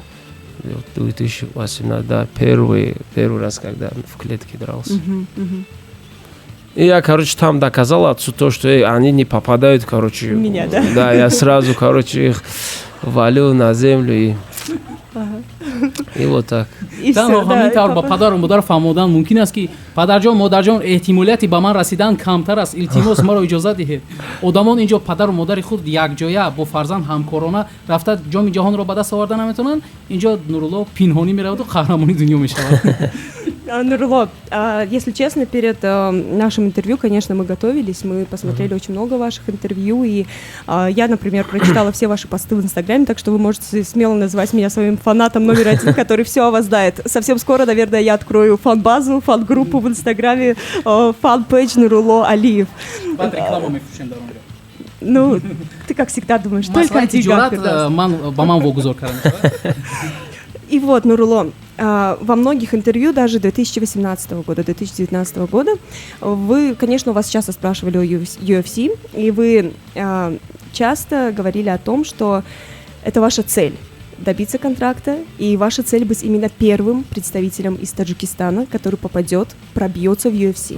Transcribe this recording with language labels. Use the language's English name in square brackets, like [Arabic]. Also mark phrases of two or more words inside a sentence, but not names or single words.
[Russian] 2018, да, первый раз, когда в клетке дрался. И я, короче, там доказал отцу то, что они не попадают, короче. Меня, да? Да, я сразу, короче, их валил на землю и вот так. И [Tajik] танҳо [Russian] всё, да, [Tajik] ҳамин [Russian] и [Tajik] тавр ба папа- падару модар фаҳмодан мумкин аст ки падарҷон модарҷон эҳтимолияти ба ман расидан камтар аст, илтимос маро иҷозат диҳед. Одамон инҷо падару модари худ якҷоя бо фарзанд ҳамкорона рафта ҷоми ҷаҳонро ба даст оварда наметавонанд, инҷо Нурулло пинҳонӣ мераваду қаҳрамони дунё мешавад. [Russian] Нурло, если честно, перед нашим интервью, конечно, мы готовились, мы посмотрели очень много ваших интервью, и я, например, прочитала все ваши посты в Инстаграме, так что вы можете смело называть меня своим фанатом номер 1, который все о вас знает. Совсем скоро, наверное, я открою фан-базу, фан-группу в Инстаграме, фан-пейдж Нурулло Алиев. [Tajik] Баъд реклама мефурӯшем дар онҷо. [Russian] Ну, ты, как всегда, думаешь, только о [Tajik] Маслаҳати [Russian] деньгах. [Tajik] тиҷорат ба ман вогузор карда мешавад. [Russian] И вот, Нурулло, во многих интервью, даже 2018 года, 2019 года, вы, конечно, у вас часто спрашивали о UFC, и вы часто говорили о том, что это ваша цель – добиться контракта, и ваша цель быть именно первым представителем из Таджикистана, который попадет, пробьется в UFC.